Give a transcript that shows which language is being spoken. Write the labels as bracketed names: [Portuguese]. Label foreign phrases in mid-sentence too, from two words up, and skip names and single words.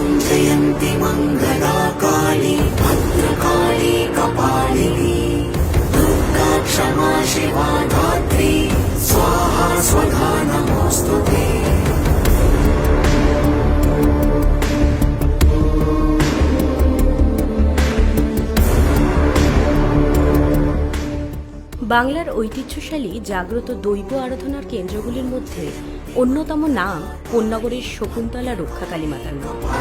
[Sanskrit] जयन्ति मङ्गला काली भद्रकाली कपालिनी दुर्गा क्षमा शिवा धात्री स्वाहा स्वधा नमोऽस्तुते। [Bangla] বাংলার ঐতিহ্যশালী জাগ্রত দৈব আরাধনার কেন্দ্রগুলির মধ্যে অন্যতম নাম কোন্নগরের শকুন্তলা রক্ষাকালী মাতার নাম।